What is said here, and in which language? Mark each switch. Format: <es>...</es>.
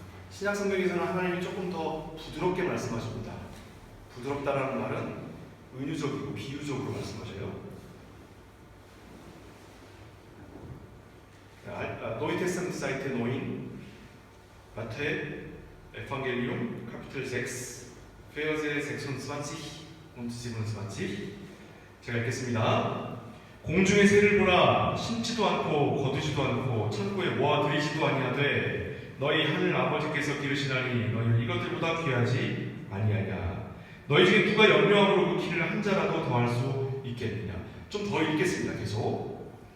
<ko>신약성경에서는 하나님이 조금 더 부드럽게 말씀하십니다. 부드럽다라는 말은 은유적이고 비유적으로 말씀하셔요.</ko> <de>Neue Testament Seite 9, Matthäus Evangelium, Kapitel 6, Verse 26 und 27.</de> <ko>제가 읽겠습니다. 공중의 새를 보라, 심지도 않고 거두지도 않고 창고에 모아들이지도 아니하되 너희 하늘 아버지께서 기르시나니 너희는 이것들보다 귀하지 아니하냐. 너희 중에 누가 염려함으로 그 키를 한 자라도 더할 수 있겠느냐. 좀 더 읽겠습니다. 계속.</ko>